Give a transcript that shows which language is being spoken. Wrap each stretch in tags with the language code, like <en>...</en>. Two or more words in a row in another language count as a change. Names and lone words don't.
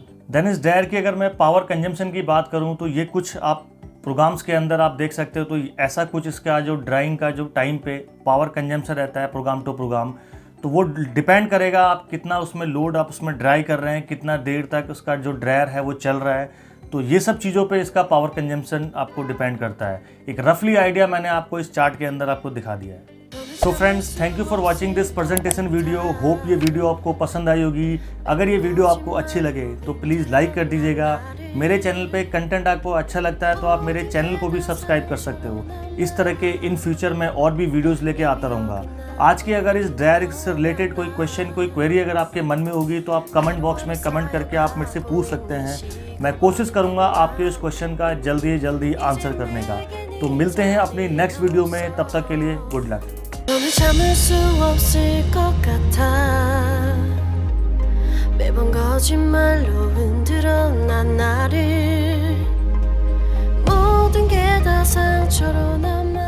<hi>देन इस ड्रायर की अगर मैं</hi> <en>power consumption</en> <hi>की बात करूँ तो ये कुछ आप प्रोग्राम्स के अंदर आप देख सकते हो, तो ऐसा कुछ इसका जो ड्राइंग का जो टाइम पे</hi> <en>power consumption</en> <hi>रहता है</hi> <en>program to program,</en> <hi>तो वो डिपेंड करेगा आप कितना उसमें लोड आप उसमें ड्राई कर रहे हैं, कितना देर तक उसका जो ड्रायर है वो चल रहा है, तो ये सब चीज़ों पे इसका</hi> <en>power consumption</en> <hi>आपको डिपेंड करता है। एक</hi> <en>roughly idea</en> <hi>मैंने आपको इस चार्ट के अंदर आपको दिखा दिया है।</hi> <en>so friends, thank you for watching this presentation video.</en> <hi>होप ये वीडियो आपको पसंद आई होगी। अगर ये वीडियो आपको अच्छी लगे तो</hi> <en>please like</en> <hi>कर दीजिएगा। मेरे चैनल पे कंटेंट आपको अच्छा लगता है तो आप मेरे चैनल को भी सब्सक्राइब कर सकते हो। इस तरह के</hi> <en>in future</en> <hi>में और भी वीडियोज़ लेके आता रहूँगा। आज की अगर इस ड्रायर से रिलेटेड कोई क्वेश्चन कोई क्वेरी अगर आपके मन में होगी तो आप</hi> <en>comment box</en> <hi>में कमेंट करके आप मेरे से पूछ सकते हैं। मैं कोशिश करूंगा आपके इस क्वेश्चन का जल्दी आंसर करने का। तो मिलते हैं अपनी</hi> <en>next video</en> <hi>में, तब तक के लिए</hi> <en>good luck.</en> <ko>매번 거짓말로 흔들어 난 나를 모든 게 다 상처로 나</ko>